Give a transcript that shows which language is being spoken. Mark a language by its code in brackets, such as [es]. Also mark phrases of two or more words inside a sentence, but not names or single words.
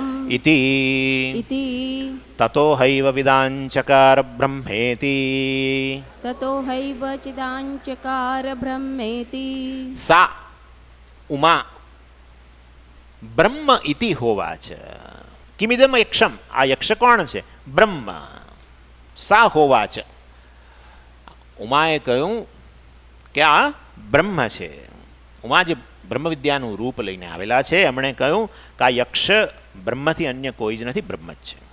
[sa] इति ततो हैव विदाञ्चकार ब्रह्मेति ततो हैव चिदाञ्चकार ब्रह्मेति सा उमा બ્રહ્મ ઇતિ હોવાચ. કિમિદમ યક્ષમ, [gu] આ યક્ષ કોણ છે? બ્રહ્મ. [sa] સા હોવાચ, [gu] ઉમાએ કહ્યું કે આ બ્રહ્મ છે. ઉમા જે બ્રહ્મ વિદ્યાનું રૂપ લઈને આવેલા છે એમણે કહ્યું કે આ યક્ષ બ્રહ્મથી અન્ય કોઈ જ નથી, બ્રહ્મ જ છે.